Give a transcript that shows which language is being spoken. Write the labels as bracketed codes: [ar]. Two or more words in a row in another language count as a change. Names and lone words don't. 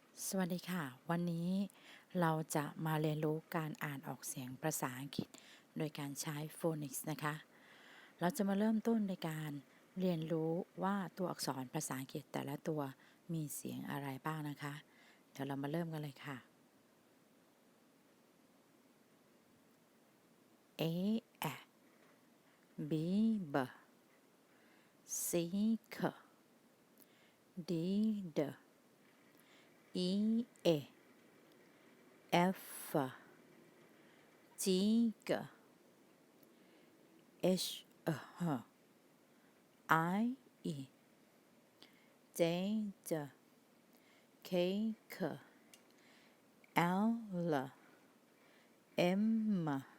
[th] สวัสดีค่ะวันนี้เราจะมาเรียนรู้การอ่านออกเสียง ภาษาอังกฤษโดยการใช้ Phonics นะคะเราจะมาเริ่มต้นในการเรียนรู้ว่าตัวอักษรภาษาอังกฤษแต่ละตัวมีเสียงอะไรบ้างนะคะเดี๋ยวเรามาเริ่มกันเลยค่ะ [en] A A B B C K D D E A F G G H H I E J J K K L L M